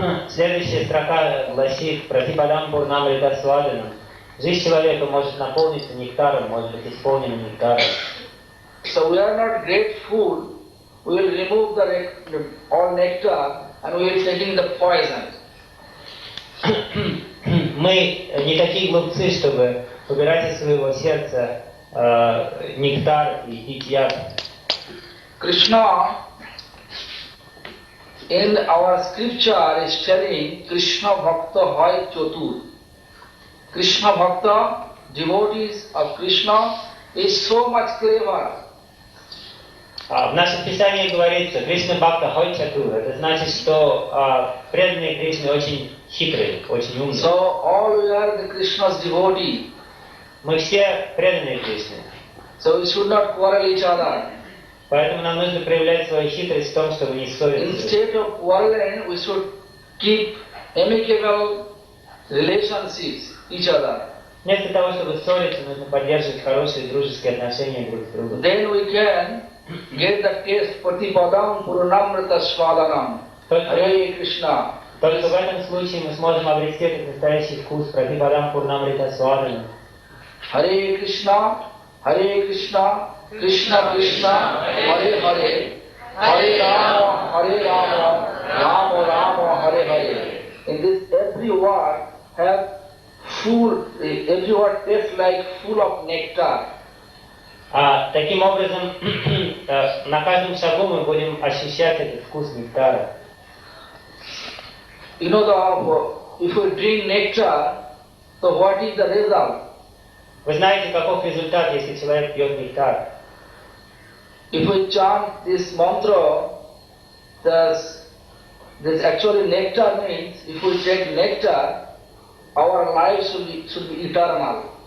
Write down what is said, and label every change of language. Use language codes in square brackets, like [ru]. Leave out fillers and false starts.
[ru] Следующая строка гласит [sa] «Пратипадам Пурнамрита Сваданам». [ru] Жизнь человека может наполниться нектаром, может быть исполнена нектаром. [en] So we are not grateful, we will remove all nectar and we will taking the poison. [ru] Мы не такие глупцы, чтобы убирать из своего сердца нектар и пить яд. [en] Krishna, in our scripture is telling [bn] Krishna Bhakta Hai Chatur. [en] Krishna Bhakta, devotees of Krishna, is so much clever. [ru] В нашем Писании говорится [bn] Кришна Бхакта Хой Чатур. [ru] Это значит, что преданные Кришне очень хитрые, очень умные. [en] So all we are the Krishna's devotee. [ru] Мы все преданные Кришне. [en] So we should not quarrel each other. [ru] Поэтому нам нужно проявлять свою хитрость в том, чтобы не ссориться. [en] Instead of quarreling, we should keep amicable relationships each other. [ru] Вместо того, чтобы ссориться, нужно поддерживать хорошие дружеские отношения друг с другом. [en] Then we can get the taste [sa] Patipadam Purnamrita Swadanam. Hare Krishna. [ru] Только в этом случае мы сможем обрести этот настоящий вкус [sa] Пратипадам Пурнамрита Сваданам. Hare Krishna, Krishna Krishna, Hare Hare, Hare Rama, Rama Rama, Hare Hare. [en] In this every word have full, every word tastes like full of nectar. [ru] Таким образом, на каждом шагу мы будем ощущать этот вкус нектара. [en] You know, if we drink nectar, so what is the result? [ru] Вы знаете, каков результат, если человек пьет нектар? [en] If we chant this mantra, this actually nectar means if we take nectar, our life should be eternal.